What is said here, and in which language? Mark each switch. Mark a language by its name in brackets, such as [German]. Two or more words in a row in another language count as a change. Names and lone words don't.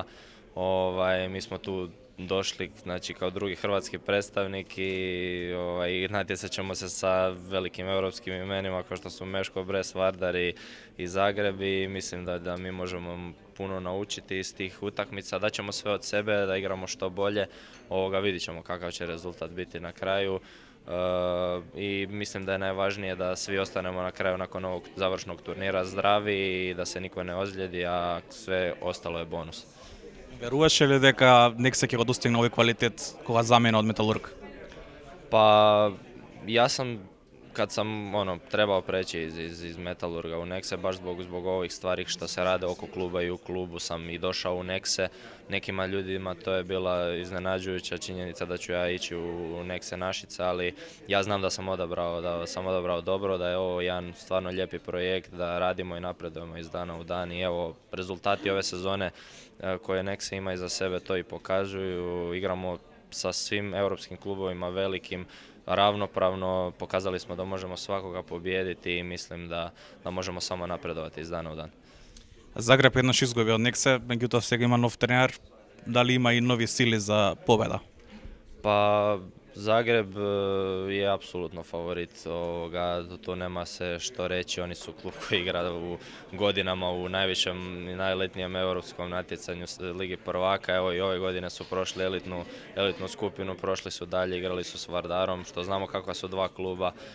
[Croatian] Mi smo tu došli, znači, kao drugi hrvatski predstavnik i natjecat ćemo se sa velikim europskim imenima kao što su Meško, Brest, Vardar i Zagreb i mislim da mi možemo puno naučiti iz tih utakmica, da ćemo sve od sebe, da igramo što bolje, vidit ćemo kakav će rezultat biti na kraju. I mislim da je najvažnije da svi ostanemo na kraju nakon ovog završnog turnira zdravi i da se niko ne ozlijedi, a sve ostalo je bonus. [Serbian] Veruješ li [Macedonian] дека Nexe ќе го достигне овој квалитет кога замена од Металург? [Croatian] Pa ja sam, kad sam trebao preći iz Metalurga u Nexe, baš zbog ovih stvari što se rade oko kluba i u klubu sam i došao u Nexe. Nekima ljudima to je bila iznenađujuća činjenica da ću ja ići u Nexe Našice, ali ja znam da sam odabrao dobro, da je ovo jedan stvarno lijepi projekt, da radimo i napredujemo iz dana u dan i evo, rezultati ove sezone koje Nexe ima iza sebe to i pokazuju. Igramo sa svim europskim klubovima velikim, ravnopravno, pokazali smo da možemo svakoga pobijediti i mislim da možemo samo napredovati iz dana u dan. [Macedonian] Zagreb еднаш изгуби од Nexe, меѓутоа сега има нов тренер. Дали има и нови сили за победа? [Croatian] Pa Zagreb je apsolutno favorit ovoga, tu nema se što reći, oni su klub koji igra u godinama u najvišem i najelitnijem europskom natjecanju Ligi prvaka. Evo i ove godine su prošli elitnu skupinu, prošli su dalje, igrali su s Vardarom, što znamo kakva su dva kluba.